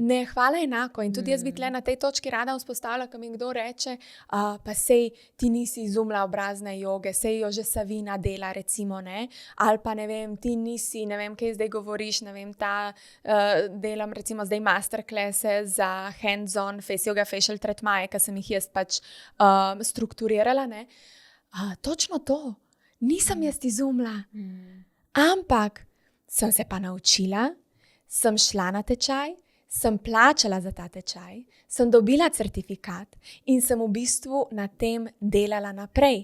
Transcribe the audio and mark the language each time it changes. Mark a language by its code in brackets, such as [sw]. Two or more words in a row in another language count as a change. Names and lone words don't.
[sl] Ne, hvala enako. In tudi jaz bi tle na tej točki rada vzpostavila, ko mi kdo reče, pa sej ti nisi izumila obrazne joge, sej jo že Savina dela, recimo, ali pa ne vem, ti nisi, ne vem, kaj zdaj govoriš, ne vem, delam recimo zdaj masterclasse za [en] hands-on face yoga, [sl] facial tretmaje, ki sem jih jaz pač strukturirala. Točno to. Nisem jaz izumila. Ampak sem se pa naučila, sem šla na tečaj, sem plačala za ta tečaj, sem dobila certifikat in sem v bistvu na tem delala naprej.